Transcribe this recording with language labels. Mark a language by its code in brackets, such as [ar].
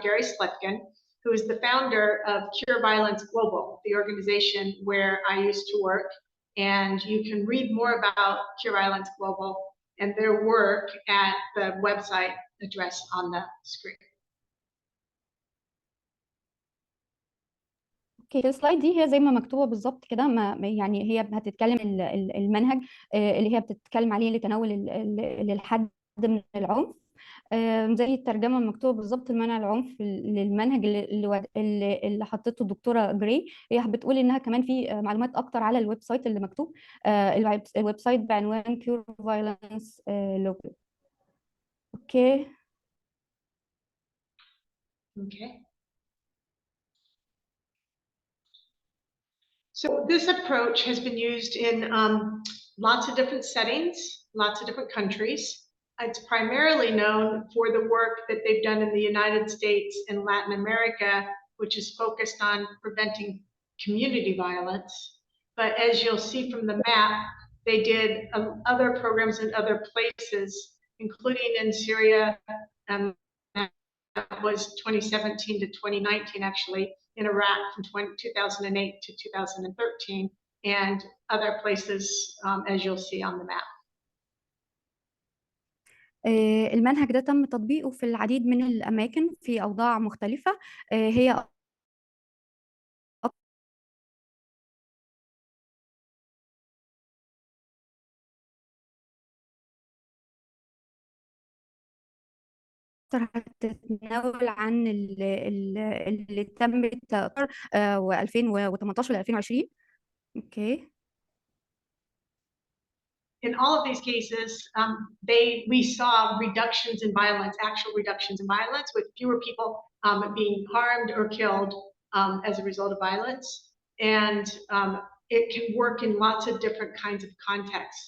[en] Gary Slutkin, who is the founder of Cure Violence Global, the organization where I used to work. And you can read more about Cure Violence Global and their work at the website address on the screen. [ar] اوكي، السلايد دي هي زي ما مكتوبه بالظبط كده. يعني هي هتتكلم المنهج اللي هي بتتكلم عليه لتناول للحد من العنف. زي الترجمه المكتوبه بالظبط لمنع العنف للمنهج اللي حطته الدكتوره جراي. هي بتقول انها كمان في معلومات اكتر على الويب سايت اللي مكتوب. الويب سايت بعنوان Cure Violence Global. اوكي. [en] So this approach has been used in lots of different settings, lots of different countries. It's primarily known for the work that they've done in the United States and Latin America, which is focused on preventing community violence. But as you'll see from the map, they did other programs in other places, including in Syria. That was 2017 to 2019, actually, in Iraq from 2008 to 2013, and other places, as you'll see on the map. [ar] المنهج ده تم تطبيقه في العديد من الأماكن في أوضاع مختلفة. هي أكتر هتتناول عن اللي تم التأطير و2018 ل 2020. اوكي. [en] In all of these cases, we saw reductions in violence, actual reductions in violence, with fewer people being harmed or killed as a result of violence. And it can work in lots of different kinds of contexts.